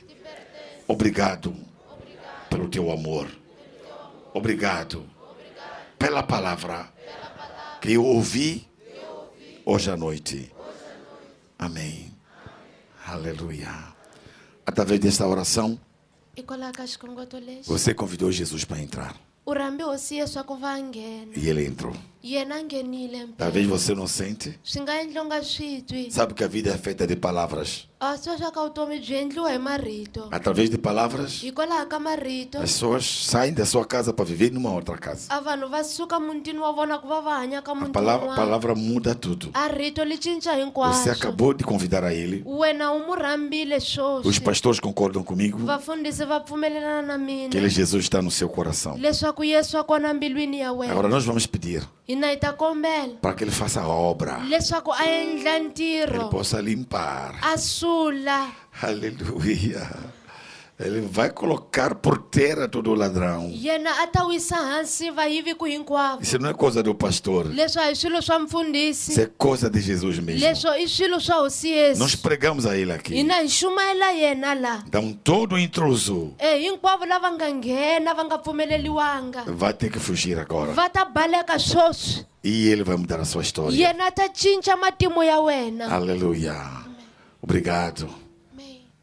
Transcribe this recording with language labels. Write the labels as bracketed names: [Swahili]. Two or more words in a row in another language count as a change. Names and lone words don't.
[Portuguese] Obrigado pelo teu amor. Obrigado pela palavra que eu ouvi hoje à noite. Amém. Aleluia. Através desta oração, [Tsonga] Hikwalaho ka xikhongoto lexi. [Portuguese] você convidou Jesus para entrar. [Tsonga] U rambe hosi Yesu a ku va nghena. [Portuguese] E ele entrou. [Tsonga] Yena a nghenile [Portuguese] Talvez [Tsonga] mpela. [Portuguese] você não sente. [Tsonga] Swi nga endli u nga swi twi. [Portuguese] Sabe que a vida é feita de palavras. [Tsonga] A swi swa ka vutomi byi endliwa hi marito. [Portuguese] Através de palavras, [Tsonga] Hikwalaho ka marito. [Portuguese] as pessoas saem da sua casa para viver numa outra casa. [Tsonga] A vanhu va suka mutini wa vona ku va va hanya ka A muti [Portuguese] palavra, [Tsonga] wun'wana. [Portuguese] palavra muda tudo. [Tsonga] A rito li cinca [Portuguese] Você [Tsonga] hinkwaswo. [Portuguese] acabou de convidar a ele. [Tsonga] Wena u mu rhambile [Portuguese] Os [Tsonga] swoswi. [Portuguese] pastores concordam comigo [Tsonga] Vafundhisi va pfumelelana na mina. [Portuguese] que ele, Jesus, está no seu coração. [Tsonga] Leswaku Yesu a kona mbilwini ya wena. [Portuguese] Agora nós vamos pedir [Tsonga] Hina hi ta kombela [Portuguese] para que ele faça a obra. [Tsonga] leswaku a endla [Portuguese] Ele [Tsonga] ntirho. [Portuguese] possa limpar. [Tsonga] A sula. [Portuguese] Aleluia. Ele vai colocar por terra todo o ladrão. [Tsonga] yena a ta wisa hansi vayiviku hinkwavo. [Portuguese] Isso não é coisa do pastor. [Tsonga] Leswo a hi swilo swa [Portuguese] Isso [Tsonga] mfundhisi, [Portuguese] é coisa de Jesus mesmo. [Tsonga] leswo i swilo swa hosi [Portuguese] Nós [Tsonga] Yesu. [Portuguese] pregamos a ele aqui. [Tsonga] Hina hi xumayela yena la. [Portuguese] Então todo intruso [Tsonga] Hinkwavo lava nga nghena va nga pfumeleliwanga [Portuguese] vai ter que fugir agora. [Tsonga] va ta baleka swoswi. [Portuguese] E ele vai mudar a sua história. [Tsonga] Yena ta cinca matimu ya wena. [Portuguese] Aleluia. Obrigado. Amen.